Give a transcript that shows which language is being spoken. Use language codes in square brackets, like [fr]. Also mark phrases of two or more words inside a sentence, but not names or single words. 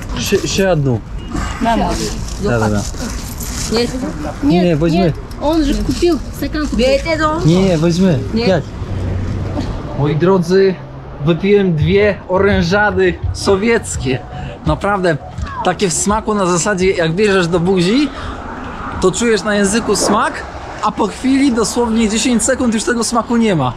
[ru] Еще одну. Мама. Да. Нет. Не, возьми. Нет. Он же купил стакан. [pl] Nie, weźmy. Nie. Jak? Moi drodzy, wypiłem 2 orężady sowieckie. Naprawdę, takie w smaku na zasadzie, jak bierzesz do buzi, to czujesz na języku smak, a po chwili, dosłownie 10 sekund, już tego smaku nie ma.